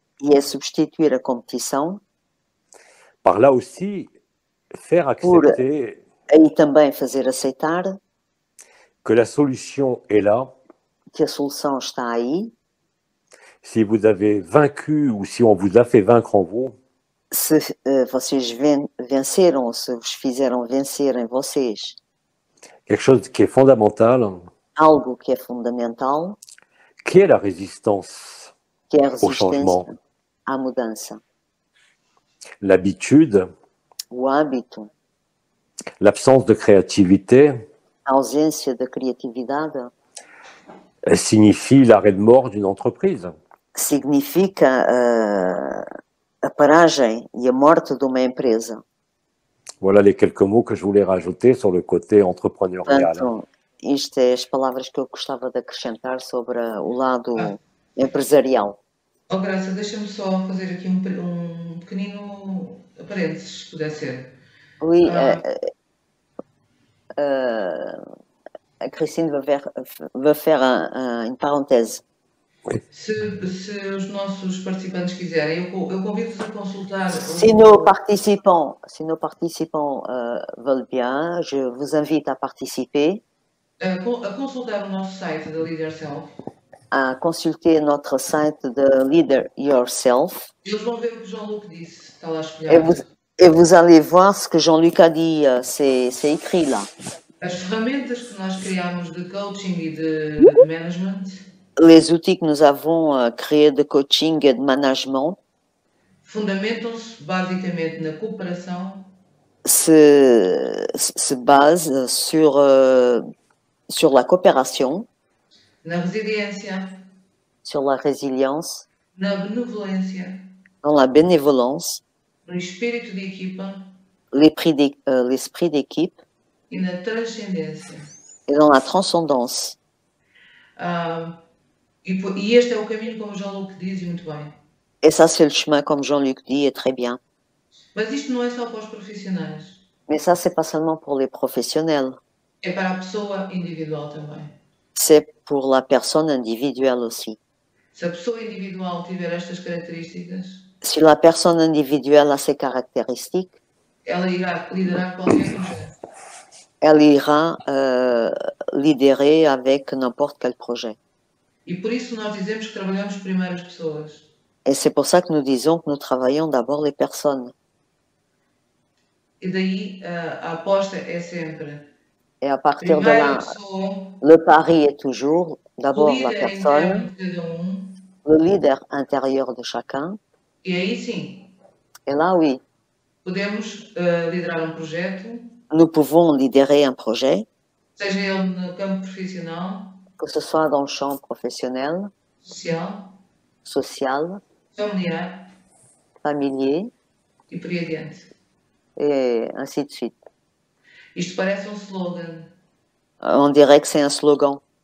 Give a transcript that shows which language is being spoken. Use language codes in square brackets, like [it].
[pt] E é substituir a competição, [fr] par là aussi faire accepter [pt] aí também fazer aceitar [fr] que la solution est là. [pt] que a solução está aí. [fr] Si vous avez vaincu ou si on vous a fait vaincre en vous, [pt] Se vocês venceram ou se vos fizeram vencer em vocês [fr] quelque chose qui est fondamental, [pt] algo que é fundamental, [fr] qui est la résistance [pt] que é a [fr] au changement. [pt] resistência à mudança. [fr] L'habitude, [pt] O hábito, [fr] l'absence de créativité [pt] a ausência da criatividade, [fr] signifie l'arrêt de mort d'une entreprise. [pt] significa a paragem e a morte de uma empresa. [fr] Voilà les quelques mots que je voulais rajouter sur le côté entrepreneurial. [pt] Portanto, isto é as palavras que eu gostava de acrescentar sobre o lado empresarial. Oh, Graça, deixa-me só fazer aqui um pequenino parênteses, se puder ser. [fr] Oui, Christine va faire une parenthèse. [pt] Se os nossos participantes quiserem, eu convido-vos a consultar. [fr] Si nos participants veulent bien, je vous invite à participer. [pt] A consultar o nosso site da Leader Self. [fr] À consulter notre site de Leader Yourself. [pt] Eles vão ver o que Jean-Luc disse, está lá espelhado. [fr] Et vous allez voir ce que Jean-Luc a dit, c'est écrit là. [pt] As ferramentas que nós criamos de coaching e de management. [fr] Les outils que nous avons créés de coaching et de management [pt] fundamentam-se basicamente na cooperação. [fr] Se basent sur la coopération, [pt] na resiliência, [fr] sur la résilience, [pt] na benevolência, [fr] dans la bénévolence, [pt] no espírito de equipa, [fr] l'esprit d'équipe [pt] e na transcendência. [fr] Et dans la transcendance. [pt] E este é o caminho, como Jean-Luc diz, e muito bem. [fr] Et ça, c'est le chemin, comme Jean-Luc dit, et très bien. [pt] Mas isto não é só para os profissionais. [fr] Mais ça, c'est pas seulement pour les professionnels. [pt] É para a pessoa individual também. [fr] C'est pour la personne individuelle aussi. [pt] Se a pessoa individual tiver estas características, [fr] si la personne individuelle a ces caractéristiques, [pt] ela irá liderar qualquer projeto. [fr] Elle ira lidérer avec n'importe quel projet. [pt] E por isso nós dizemos que trabalhamos primeiro as pessoas. [fr] Et c'est pour ça que nous disons que nous travaillons d'abord les personnes. [pt] E daí a aposta é sempre. [fr] Et à partir de là, le pari est toujours d'abord la personne, le leader intérieur de chacun. [pt] E aí sim. [fr] Et là, oui. [pt] Podemos liderar projeto. [fr] Nous pouvons lidérer un projet. [pt] Seja ele no campo profissional. [fr] Que ce soit dans le champ professionnel. Social. Familier. [pt] E por aí adiante. [fr] Et ainsi de suite. [pt] Isto parece slogan. [fr] On dirait que c'est un slogan.